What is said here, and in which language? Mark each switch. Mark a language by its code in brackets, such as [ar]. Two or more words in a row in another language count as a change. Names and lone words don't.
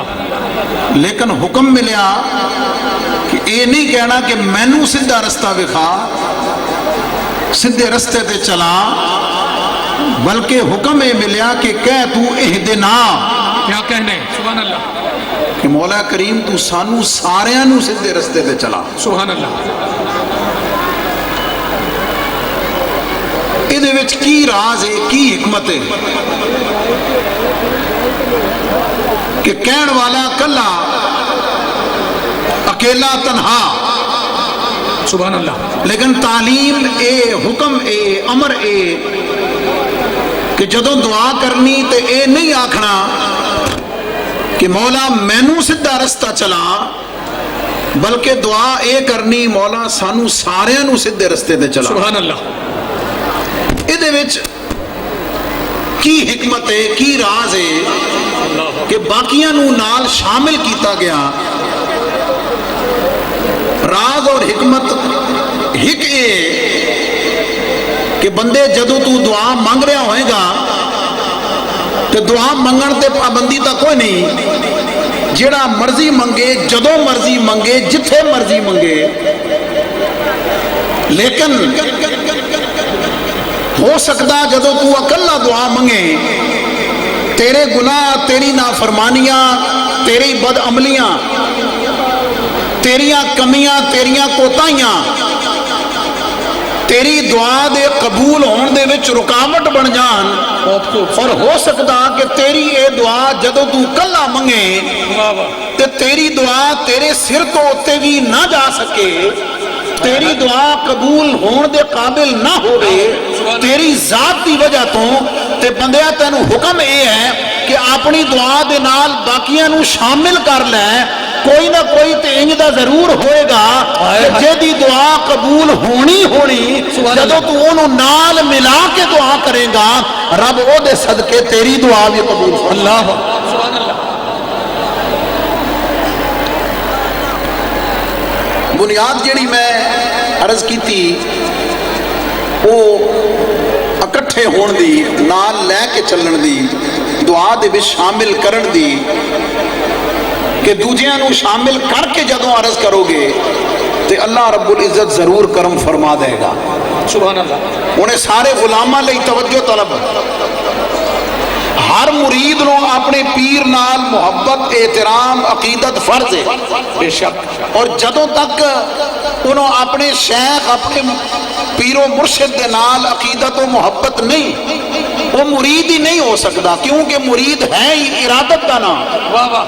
[pa] لیکن حکم ملیا کہ اے نہیں کہنا کہ مینو سیدھا رستہ دکھا، سیدھے رستے تے چلا، بلکہ حکم اے ملیا کہ کہہ تو اہدنا. [ur] کیا کہنے؟ [ar] سبحان اللہ. [pa] کہ مولا کریم تو سانو ساریاں نو سیدھے رستے تے چلا. [ar] سبحان اللہ. [pa] یہ وچ کی راز ہے، کی حکمت ہے کہ کہن والا کلا، اکیلا تنہا، [ar] سبحان اللہ. [pa] لیکن تعلیم اے، حکم اے، امر اے کہ جدوں دعا کرنی تے اے نہیں آکھنا کہ مولا مینو سدھا رستہ چلا، بلکہ دعا اے کرنی مولا سانو ساریاں نو سدھے رستے تے چلا. [ar] سبحان اللہ. [pa] یہ وچ کی حکمت ہے، کی راز ہے کہ باقیاں نو نال شامل کیتا گیا. راز اور حکمت ہک اے کہ بندے جدو تو دعا مانگ رہا ہوئے گا تو دعا منگن تے پابندی تا کوئی نہیں، جڑا مرضی منگے، جدو مرضی منگے، جتھے مرضی منگے. لیکن ہو سکتا جدو تو اکلا دعا منگے تیرے گناہ، تیری نافرمانیاں، تیری بد عملیاں، تیریاں کمیاں، تیریاں کوتاہیاں تیری دعا دے قبول ہون دے وچ رکاوٹ بن جان. اور ہو سکتا کہ تیری اے دعا جدو تو کلا منگے تے تیری دعا تیرے سر تو اتے بھی نہ جا سکے، تیری دعا قبول ہون دے قابل نہ ہوئے تیری ذات دی وجہ تو. تے بندیا تینوں حکم اے ہے کہ اپنی دعا دے نال باقیاں نو شامل کر لے. کوئی نہ کوئی تے انج دا ضرور ہوئے گا جے دی دعا قبول ہونی جدو تو انہوں نال ملا کے دعا کرے گا رب او دے صدقے تیری دعا بھی قبول. اللہ [ar] سبحان اللہ. [ur] بنیاد جیڑی میں عرض کی تھی وہ [pa] اکٹھے ہون دی، نال لے کے چلن دی، دعا دے بھی شامل کرن دی کہ دوجیاں نو شامل کر کے جدوں عرض کرو گے تے اللہ رب العزت ضرور کرم فرما دے گا. [ar] سبحان اللہ. [pa] انہیں سارے غلاماں لئی توجہ طلب. ہر مرید نو اپنے پیر نال محبت، احترام، عقیدت فرض ہے [ur] بے شک. [pa] اور جدوں تک انہوں اپنے شیخ، اپنے پیر و مرشد دے نال عقیدت و محبت نہیں، وہ مرید ہی نہیں ہو سکتا. کیونکہ مرید ہے ہی ارادت دا نام. [ur] واہ واہ.